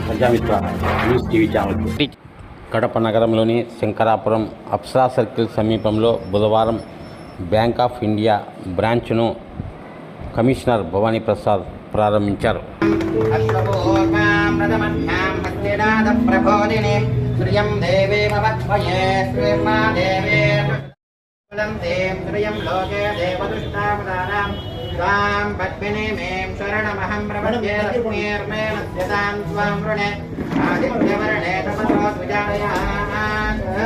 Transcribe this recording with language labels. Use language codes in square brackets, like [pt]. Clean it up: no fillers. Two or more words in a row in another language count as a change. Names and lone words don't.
[te] ప్రజామిత్ర న్యూస్ టీవీ ఛానల్. కడప నగరంలోని శంకరాపురం అప్సరా సర్కిల్ సమీపంలో బుధవారం బ్యాంక్ ఆఫ్ ఇండియా బ్రాంచ్ను కమిషనర్ భవానీ ప్రసాద్ ప్రారంభించారు. [sa] स्वां पद्मिनीमें शरणमहं प्रपद्ये लक्ष्मीर्मेण स्यतां स्वां वृणे आदित्यवर्णे तपसो द्विजायात्